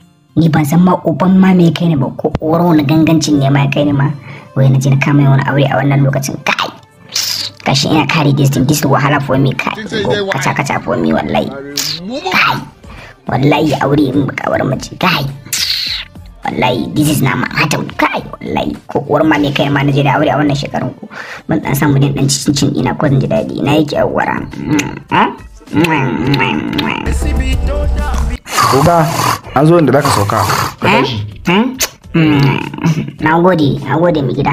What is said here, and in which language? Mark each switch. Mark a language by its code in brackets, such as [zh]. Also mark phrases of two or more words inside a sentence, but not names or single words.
[ha] ni ban san ma uban ma me kai ne ba ko oro na gangancin ne ma kai ne ma wai na je na kama wani aure a wannan lokacin kai kashi ina [en] carry this thing, this wahala for me [ha] kai kaca [en] for me [ha] wallahi kai wallahi aure in baka war mace kai wallahi [en] this is [ha] na ma'ata kai wallahi ko uwar ma me kai ma na je da aure a wannan shekarun ku mun dan samu din dan cincin ina ko zan ji dadi ina yake awara Oga, an zo inda zaka sauka. Na gode mai gida.